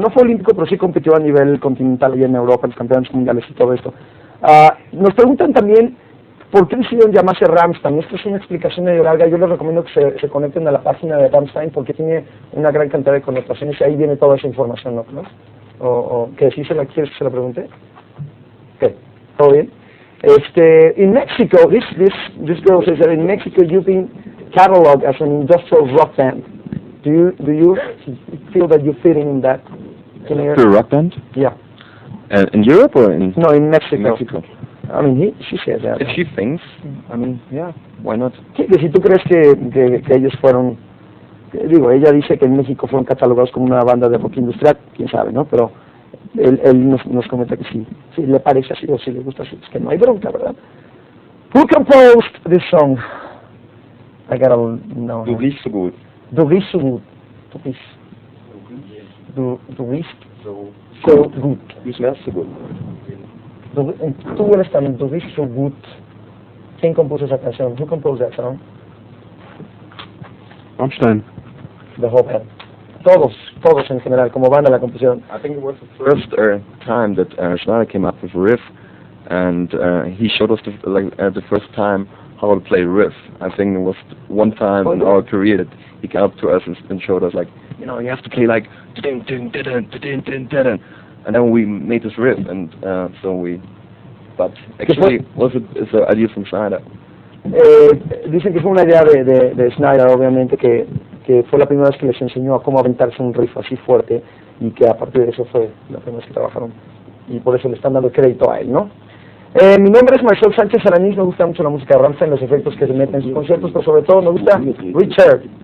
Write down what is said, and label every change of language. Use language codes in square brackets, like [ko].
[es] No fue olímpico, pero sí compitió a nivel continental y en Europa, en los campeonatos mundiales y todo esto. Nos preguntan también por qué decidieron llamarse Rammstein. Esta es una explicación medio larga. Yo les recomiendo que se conecten a la página de Rammstein porque tiene una gran cantidad de connotaciones y ahí viene toda esa información, ¿no? O que si ¿quieres que se la pregunte? Ok, ¿todo bien? [en] In Mexico, this girl says that in Mexico you've been cataloged as an industrial rock band. Do you feel that you fit in that? For a rock band? Yeah. In Europe or in? No, in Mexico. In Mexico. I mean, she says that. If she thinks, I mean, yeah, why not? [es] Sí, que si tú crees que ellos fueron, digo, ella dice que en México fueron catalogados como una banda de rock industrial, quién sabe, ¿no? Pero él nos comenta que sí le parece así o si le gusta así, es que no hay bronca, ¿verdad? [en] Who composed this song? I gotta know. [de] Du riechst so gut. Du riechst so gut. Du riechst so gut. Du smellst so gut. [es] Tú eres también, [de] du riechst so gut. [es] ¿Quién compuso esa canción? [en] Who composed that song? Rammstein. The whole band. [es] Todos en general, como banda la compusieron. [en] I think it was the first time that Schneider came up with a riff, and he showed us the first time how to play riff. I think it was one time in our career that he came up to us and showed us, like, you know, you have to play like ding ding ding ding ding ding, and then we made this riff, and but actually it's an idea from Schneider. [es] Dicen que fue una idea de Schneider, obviamente, que fue la primera vez que les enseñó a cómo aventarse un riff así fuerte y que a partir de eso fue la primera vez que trabajaron y por eso le están dando crédito a él, ¿no? Mi nombre es Marcel Sánchez Aranís, me gusta mucho la música de Rammstein, los efectos que se meten en sus conciertos, pero sobre todo me gusta Richard.